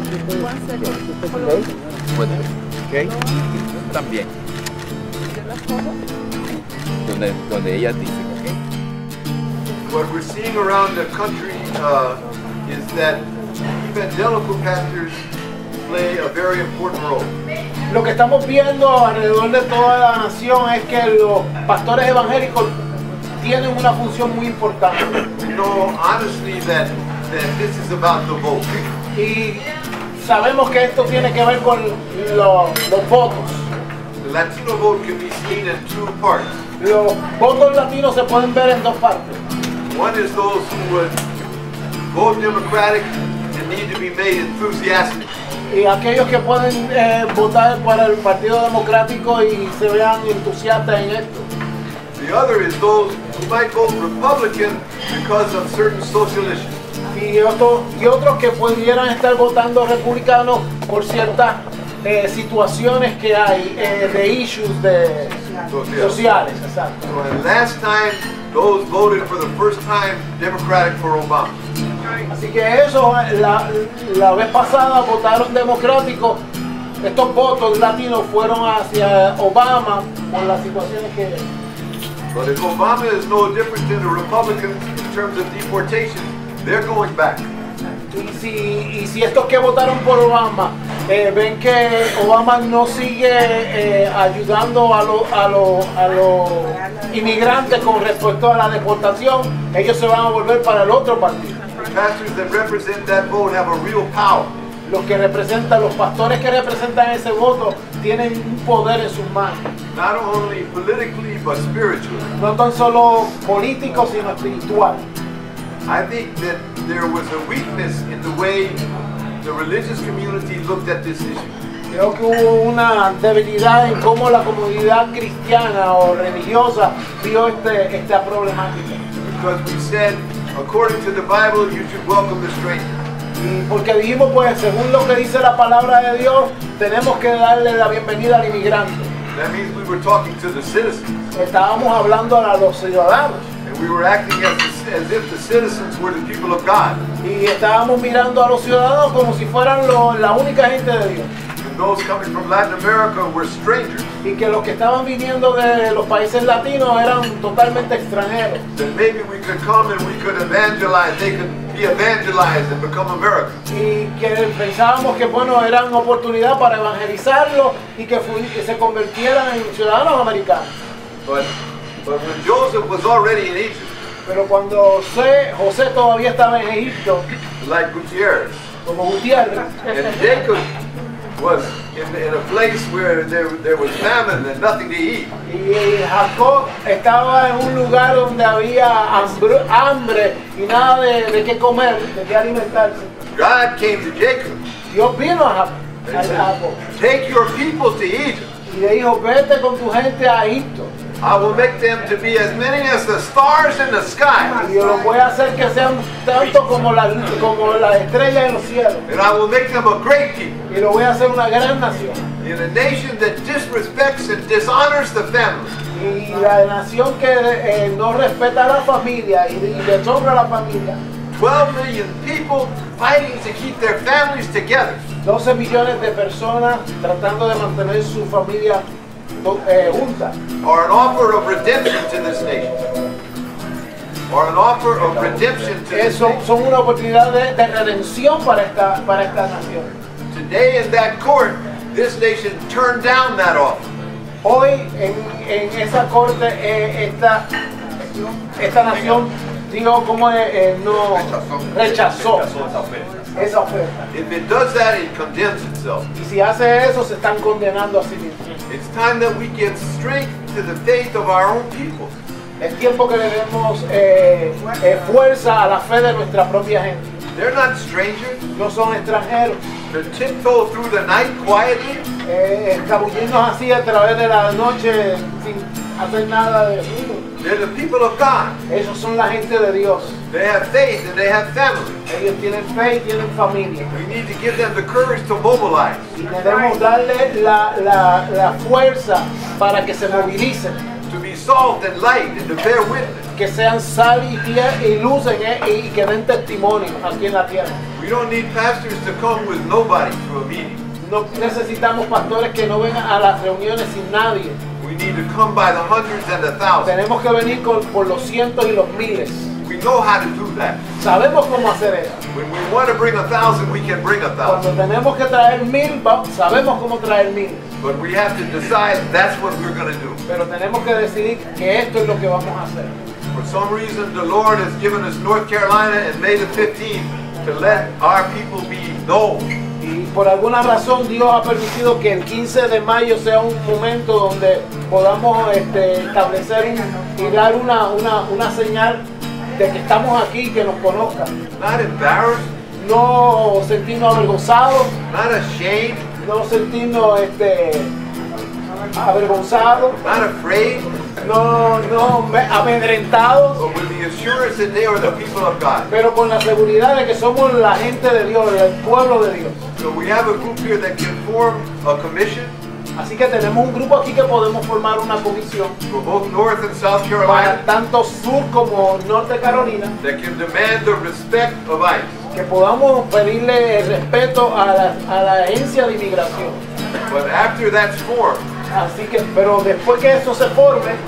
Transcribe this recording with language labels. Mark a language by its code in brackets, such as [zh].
[es] Okay. También. Donde ellas dicen, okay. [en] What we're seeing around the country is that evangelical pastors play a very important role. [es] Lo que estamos viendo alrededor de toda la nación es que los pastores evangélicos tienen una función muy importante. [en] You know, honestly, that this is about the vote. [es] Y sabemos que esto tiene que ver con los votos. [en] The Latino vote can be seen in 2 parts. [es] Los votos latinos se pueden ver en 2 partes. [en] One is those who would vote Democratic and need to be made enthusiastic. [es] Y aquellos que pueden votar para el Partido Democrático y se vean entusiastas en esto. [en] The other is those who might vote Republican because of certain social issues. [es] Y otros que pudieran estar votando republicanos por ciertas situaciones que hay de issues sociales. Exacto. [en] So, and last time, those voted for the first time Democratic for Obama. [es] Así que eso, la vez pasada votaron democráticos. Estos votos latinos fueron hacia Obama por las situaciones que... [en] But if Obama is no different than a Republican in terms of deportation, they're going back. [es] Y si estos que votaron por Obama ven que Obama no sigue ayudando a los inmigrantes con respecto a la deportación, ellos se van a volver para el otro partido. [en] The pastors that represent that vote have a real power. [es] Los pastores que representan ese voto tienen un poder en sus manos. [en] Not only politically, but spiritually. [es] No tan solo político, sino espiritual. [en] I think that there was a weakness in the way the religious community looked at this issue. [es] Creo que hubo una debilidad en cómo la comunidad cristiana o religiosa vio esta problemática. [en] Because we said, according to the Bible, you should welcome the stranger. [es] Y porque dijimos, pues, según lo que dice la palabra de Dios, tenemos que darle la bienvenida al inmigrante. [en] That means we were talking to the citizens. [es] Estábamos hablando a los ciudadanos. [en] And we were acting as if the citizens were the people of God. [es] Y estábamos mirando a los ciudadanos como si fueran la única gente de Dios. [en] And those coming from Latin America were strangers. [es] Y que los que estaban viniendo de los países latinos eran totalmente extranjeros. [en] That maybe we could come and we could evangelize, they could be evangelized and become Americans. [es] Y que pensábamos que bueno, eran oportunidad para evangelizarlos y que se convirtieran en ciudadanos americanos. [en] But when Joseph was already in Egypt, [es] pero cuando José todavía estaba en Egipto, [en] like Gutierrez, [es] como Gutierrez, [en] and Jacob was in a place where there was famine and nothing to eat. [es] Y Jacob estaba en un lugar donde había hambre y nada de qué comer, de qué alimentarse. [en] God came to Jacob. [es] Dios vino a Jacob. [en] Take your people to Egypt. [es] Y le dijo, vete con tu gente a Egipto. [en] I will make them to be as many as the stars in the sky. [es] Y yo los voy a hacer que sean tanto como las estrellas en los cielos. [en] And I will make them a great people. [es] Y lo voy a hacer una gran nación. [en] In a nation that disrespects and dishonors the family. [es] Y la nación que no respeta a la familia y deshonra a la familia. [en] 12 million people fighting to keep their families together. [es] 12 millones de personas tratando de mantener su familia junta. [en] Or an offer of redemption to this nation. Or an offer of redemption to this nation. [es] Son una oportunidad de redención para esta nación. [en] Today in that court, this nation turned down that offer. [es] Hoy en esa corte esta nación dijo como no rechazó esa oferta. [en] If it does that, it condemns itself. [es] Y si hace eso, se están condenando a sí mismos. [en] It's time that we give strength to the faith of our own people. [es] Es tiempo que le demos fuerza a la fe de nuestra propia gente. [en] They're not strangers. [es] No son extranjeros. [en] To tiptoe through the night quietly. [es] Escabullirnos así a través de la noche sin hacer nada de ruido. [en] They're the people of God. [es] Ellos son la gente de Dios. [en] They have faith and they have family. [es] Ellos tienen fe y tienen familia. [en] We need to give them the courage to mobilize. [es] Y debemos darle la fuerza para que se movilicen. [en] To be salt and light and to bear witness. [es] Que sean sal y luz y que den testimonio aquí en la tierra. [en] We don't need pastors to come with nobody to a meeting. [es] No necesitamos pastores que no vengan a las reuniones sin nadie. [en] We need to come by the hundreds and the thousands. [es] Tenemos que venir por los cientos y los miles. [en] We know how to do that. [es] Sabemos cómo hacer eso. [en] When we want to bring 1,000, we can bring 1,000. [es] Cuando tenemos que traer 1000, sabemos cómo traer 1000. [en] But we have to decide that's what we're going to do. [es] Pero tenemos que decidir que esto es lo que vamos a hacer. [en] For some reason, the Lord has given us North Carolina and May the 15th to let our people be known. [es] Y por alguna razón Dios ha permitido que el 15 de mayo sea un momento donde podamos establecer y dar una señal de que estamos aquí, que nos conozcan. [en] Not embarrassed. [es] No sentirnos avergonzados. [en] Not ashamed. [es] No sentirnos avergonzados. [en] Not afraid. [es] No amedrentados. [en] But with the assurance that they are the people of God. [es] Pero con la seguridad de que somos la gente de Dios, el pueblo de Dios. [en] So we have a group here that can form a commission. [es] Así que tenemos un grupo aquí que podemos formar una comisión [en] For both North and South [es] para [en] Carolina. [es] tanto sur como norte de Carolina, [en] That can demand the respect of ICE. [es] que podamos pedirle el respeto a la agencia de inmigración. [en] But after that's formed, [es] Así que, pero después que eso se forme,